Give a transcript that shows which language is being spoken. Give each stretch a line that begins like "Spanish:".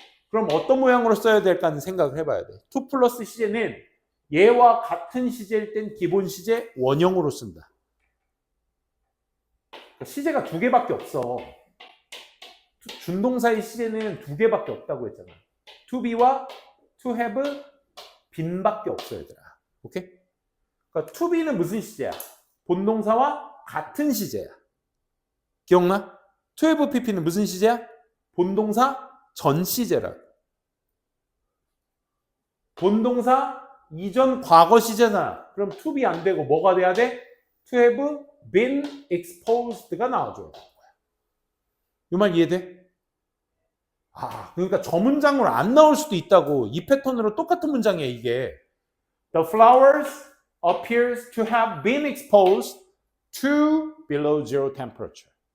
Korean: 그럼 어떤 모양으로 써야 될까 하는 생각을 해봐야 돼. 투 플러스 시제는 얘와 같은 시제일 땐 기본 시제 원형으로 쓴다. 시제가 두 개밖에 없어. 준동사의 시제는 두 개밖에 없다고 했잖아. to be와 to have, be밖에 없어 얘들아. 오케이? 그러니까 to be는 무슨 시제야? 본동사와 같은 시제야. 기억나? to have pp는 무슨 시제야? 본동사 전 시제라. 본동사 이전 과거 시제잖아. 그럼 to be 안 되고 뭐가 돼야 돼?
English: to have been exposed
Korean: 가 나와줘야 되는 거야. 이 말 이해돼? 그러니까 저 문장으로 안 나올 수도 있다고. 이 패턴으로 똑같은 문장이야 이게.
English: The flowers appears to have been exposed to below zero temperature.